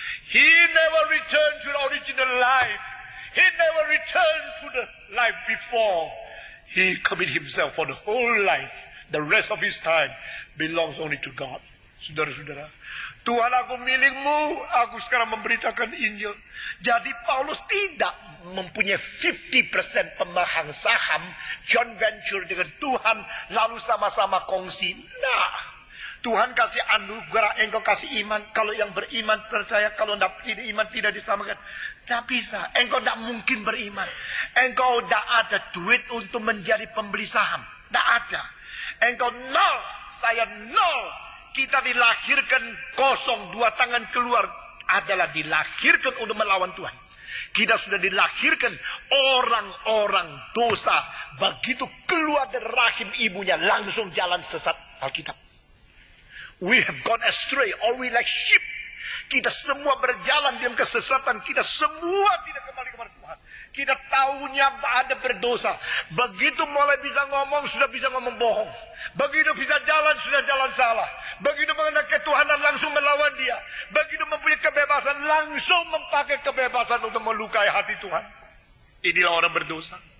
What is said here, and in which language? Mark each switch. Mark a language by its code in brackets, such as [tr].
[en] He never returned to the original life. He never returned to the life before. He committed himself for the whole life. The rest of his time belongs only to God. [id] Saudara-saudara, Tuhan aku milikmu, aku sekarang memberitakan Injil. Jadi Paulus tidak mempunyai 50% pemegang saham joint venture dengan Tuhan lalu sama-sama kongsi. Nah, Tuhan kasih anugerah, engkau kasih iman. Kalau yang beriman percaya, kalau tidak iman tidak disamakan. Tidak bisa, engkau tidak mungkin beriman. Engkau tidak ada duit untuk menjadi pembeli saham. Tidak ada. Engkau nol, saya nol. Kita dilahirkan kosong, 2 tangan keluar adalah dilahirkan untuk melawan Tuhan. Kita sudah dilahirkan orang-orang dosa. Begitu keluar dari rahim ibunya langsung jalan sesat. Alkitab. [en] We have gone astray, all we like sheep. [id] Kita semua berjalan dalam kesesatan. Kita semua tidak kembali kepada Tuhan. Kita tahunya ada berdosa. Begitu mulai bisa ngomong, sudah bisa ngomong bohong. Begitu bisa jalan, sudah jalan salah. Begitu mengenal ketuhanan, langsung melawan dia. Begitu mempunyai kebebasan, langsung memakai kebebasan untuk melukai hati Tuhan. Inilah orang berdosa.